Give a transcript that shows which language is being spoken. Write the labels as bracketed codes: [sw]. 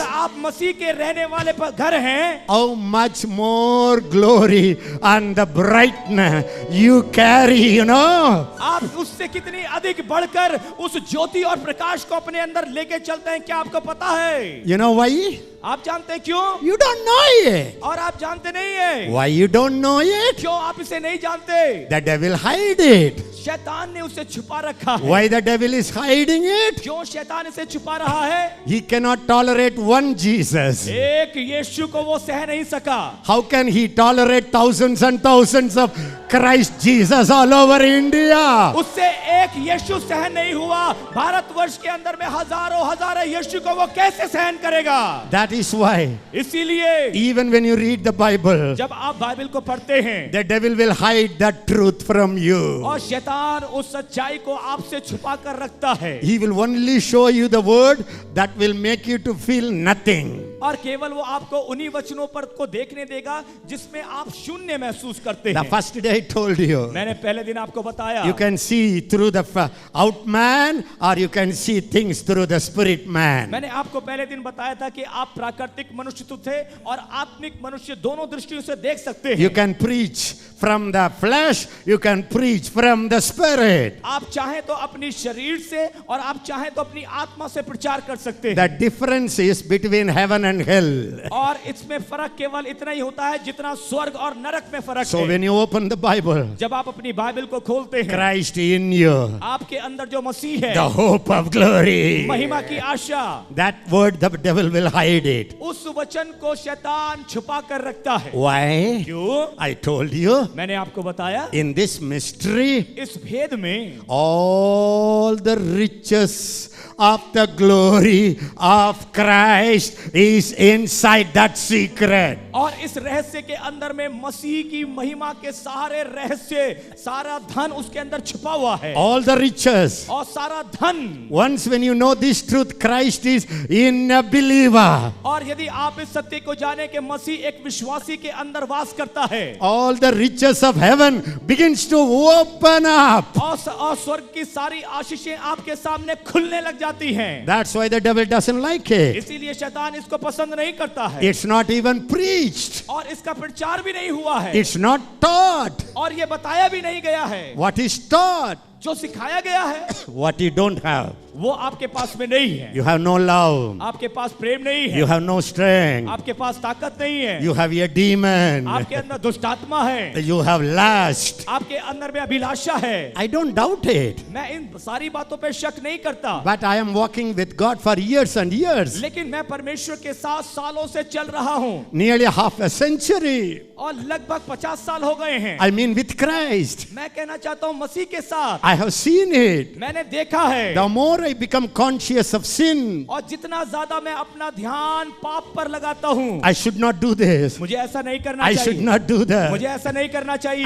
[hi] आप मसीह के रहने वाले घर हैं। [en] How much more glory and the brightness you carry, you know. [hi] आप उससे कितनी अधिक बढ़कर उस ज्योति और प्रकाश को अपने अंदर लेके चलते हैं, क्या आपको पता है? [en] You know why? [hi] आप जानते हैं क्यों? [en] You don't know it. [hi] और आप जानते नहीं है। [en] Why you don't know it? [hi] क्यों आप इसे नहीं जानते? [en] The devil hide it. [hi] शैतान ने उसे छुपा रखा है। [en] Why the devil is hiding it? [hi] क्यों शैतान इसे छुपा रहा है? [en] He cannot tolerate one Jesus. [hi] एक यीशु को वो सह नहीं सका। [en] How can he tolerate thousands and thousands of Christ Jesus all over India? [hi] उससे एक यीशु सहन नहीं हुआ। भारतवर्ष के अंदर में हजारों हजारों यीशु को वो कैसे सहन करेगा? [en] That is why [hi] इसीलिए [en] even when you read the Bible, [hi] जब आप बाइबल को पढ़ते हैं, [en] the devil will hide the truth from you. [hi] और शैतान उस सच्चाई को आपसे छुपा कर रखता है। [en] He will only show you the word that will make you to feel nothing. [hi] और केवल वो आपको उन्हीं वचनों पर को देखने देगा जिसमें आप शून्य महसूस करते [en] The first day I told you, [hi] मैंने पहले दिन आपको बताया, [en] you can see through the out man or you can see things through the spirit man. [hi] मैंने आपको पहले दिन बताया था कि आप प्राकृतिक मनुष्य तो थे और आत्मिक मनुष्य दोनों दृष्टियों से देख सकते [en] You [hi] हैं। [en] can preach from the flesh, you can preach from the spirit. [hi] आप चाहें तो अपनी शरीर से और आप चाहें तो अपनी आत्मा से प्रचार कर सकते हैं। [en] The difference is between heaven and hell. [hi] और इसमें फर्क केवल इतना ही होता है जितना स्वर्ग और नरक में फर्क [en] So [hi] है। [en] when you open the Bible, [hi] जब आप अपनी बाइबल को खोलते हैं, [en] Christ in you, [hi] आपके अंदर जो मसीह है, [en] the hope of glory. [hi] महिमा की आशा, [en] That word the devil will hide it. [hi] उस वचन को शैतान छुपा कर रखता है। [en] Why? [hi] क्यों? [en] I told you, [hi] मैंने आपको बताया, [en] in this mystery, [hi] इस भेद में [en] all the riches of the glory of Christ is inside that secret. [hi] और इस रहस्य के अंदर में मसीह की महिमा के सारे रहस्य, सारा धन उसके अंदर छुपा हुआ है। [en] All the riches. [hi] और सारा धन, [en] Once when you know this truth, Christ is in a believer. [hi] और यदि आप इस सत्य को जाने के मसीह एक विश्वासी के अंदर वास करता है, [en] All the riches of heaven begins to open up. [hi] और स्वर्ग की सारी आशीषें आपके सामने खुलने लग जाती हैं। [en] That's why the devil doesn't like it. [hi] इसीलिए शैतान इसको पसंद नहीं करता है। [en] It's not even preached. [hi] और इसका प्रचार भी नहीं हुआ है। [en] It's not taught. [hi] और ये बताया भी नहीं गया है। [en] What is taught? [hi] जो सिखाया गया है, [en] What you don't have. [hi] वो आपके पास में नहीं है। [en] You have no love. [hi] आपके पास प्रेम नहीं है। [en] You have no strength. [hi] आपके पास ताकत नहीं है। [en] You have a demon. [hi] आपके अंदर दुष्ट आत्मा है। [en] You have lust. [hi] आपके अंदर में अभिलाषा है। [en] I don't doubt it. [hi] मैं इन सारी बातों पे शक नहीं करता, [en] But I am walking with God for years and years. [hi] लेकिन मैं परमेश्वर के साथ सालों से चल रहा हूँ, [en] Nearly half a century. [hi] और लगभग 50 साल हो गए हैं। [en] I mean with Christ. [hi] मैं कहना चाहता हूँ मसीह के साथ [en] I have seen it. [hi] मैंने देखा है। [en] The more I become conscious of sin, [hi] और जितना ज्यादा मैं अपना ध्यान पाप पर लगाता हूँ, [en] I should not do this. [hi] मुझे ऐसा नहीं करना [en] I should [hi] चाहिए। [en] not do that. [hi] मुझे ऐसा नहीं करना चाहिए।